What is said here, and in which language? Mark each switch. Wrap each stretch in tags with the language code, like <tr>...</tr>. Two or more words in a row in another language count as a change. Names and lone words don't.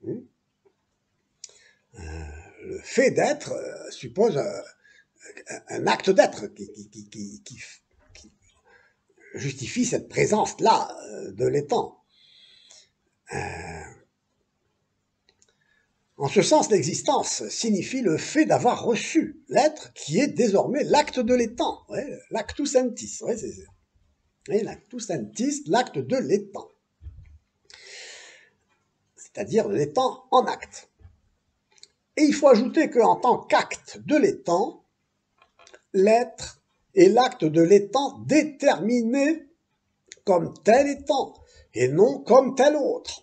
<fr>Le fait d'être suppose un acte d'être qui justifie cette présence-là de l'étant. En ce sens, l'existence signifie le fait d'avoir reçu l'être qui est désormais l'acte de l'étant, l'</fr> <la>actus entis. L'actus entis,</la> <fr>l'acte de l'étant. c'est-à-dire de l'étant en acte. Et il faut ajouter qu'en tant qu'acte de l'étant, l'être est l'acte de l'étant déterminé comme tel étant, et non comme tel autre.</fr>